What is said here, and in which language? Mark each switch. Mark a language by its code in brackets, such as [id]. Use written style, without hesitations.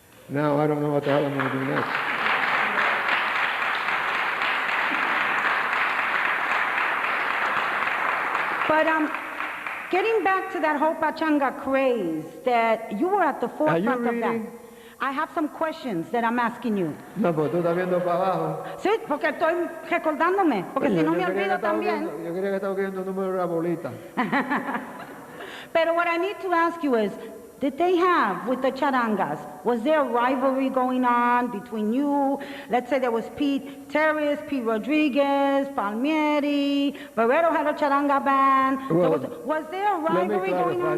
[en] Now I don't know what the hell I'm going to do next. But getting back to that whole pachanga craze, that you were at the forefront of that. I have some questions that I'm asking you. [es] No, pues tú estás viendo para abajo. Sí, porque estoy recordándome, porque si no me olvido también. Yo quería que estaba viendo el número de la bolita. [en] But what I need to ask you is, did they have, with the charangas, was there a rivalry going on between you? Let's say there was Pete Terrace, Pete Rodriguez, Palmieri, Roberto had a charanga band. Well, was there a rivalry going on?